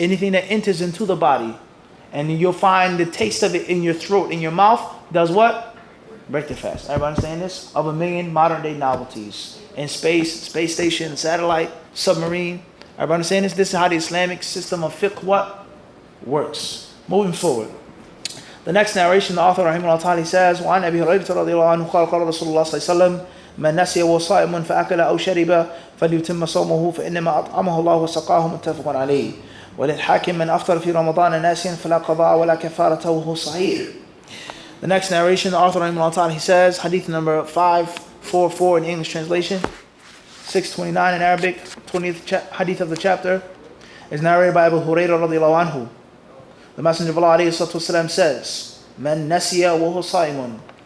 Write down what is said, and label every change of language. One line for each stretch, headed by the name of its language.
English: Anything that enters into the body and you'll find the taste of it in your throat, in your mouth, does what? Break the fast. Everybody understand this? Of a million modern day novelties. In space station, satellite, submarine. Everybody understand this? This is how the Islamic system of fiqh what? Works. Moving forward. The next narration, the author rahimahullah ta'ala says,
Arabic: وعن أبي هريرة رضي الله عنه قال قال رسول الله صلى الله عليه وسلم من نسي وهو صائم فأكل أو شرب فليتم صومه فإنما أطعمه الله وسقاه متفق عليه وللحاكم من أفطر في رمضان ناسيا فلا قضاء ولا كفارة وهو صحيح.
English: The next narration, the author rahimahullah ta'ala, he says, hadith number 544 in English translation, 629 in Arabic, 20th hadith of the chapter, is narrated by Abu Hurairah radiallahu anhu. The Messenger of Allah ﷺ says,
Arabic: Man nasiya wa huwa sa'imun.